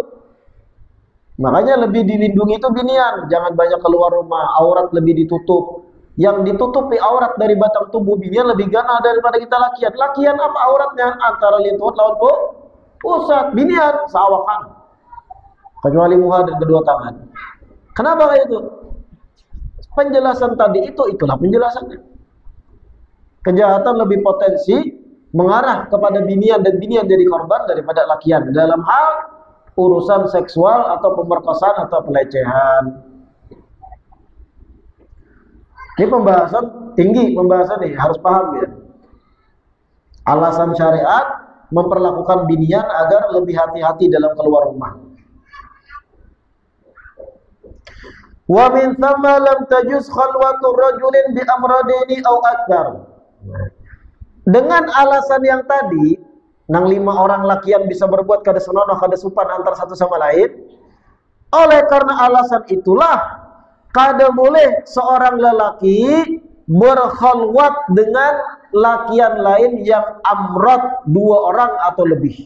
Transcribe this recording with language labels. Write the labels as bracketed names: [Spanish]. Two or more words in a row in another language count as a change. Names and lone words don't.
[Banjar] Makanya lebih dilindungi itu binian, jangan banyak keluar rumah, aurat lebih ditutup. Yang ditutupi aurat dari batang tubuh binian lebih gana daripada kita lakian. Lakian apa auratnya? Antara lintut lawan pusat. Binian seawakan. Kecuali muha dan kedua tangan. Kenapa kayak itu? Penjelasan tadi itulah penjelasannya. Kejahatan lebih potensi mengarah kepada binian dan binian jadi korban daripada lakian dalam hal urusan seksual atau pemerkosaan atau pelecehan. Ini pembahasan tinggi, pembahasan nih harus paham ya. Alasan syariat memperlakukan binian agar lebih hati-hati dalam keluar rumah. [Arabic] ومن ثم لم تجز خلوة رجل بأمردين أو أكثر. [Banjar] Dengan alasan yang tadi, nang 5 orang lakian bisa berbuat kada senonoh kada supan antar satu sama lain. Oleh karena alasan itulah kada boleh seorang lelaki berkhalwat dengan lakian lain yang amrot 2 orang atau lebih.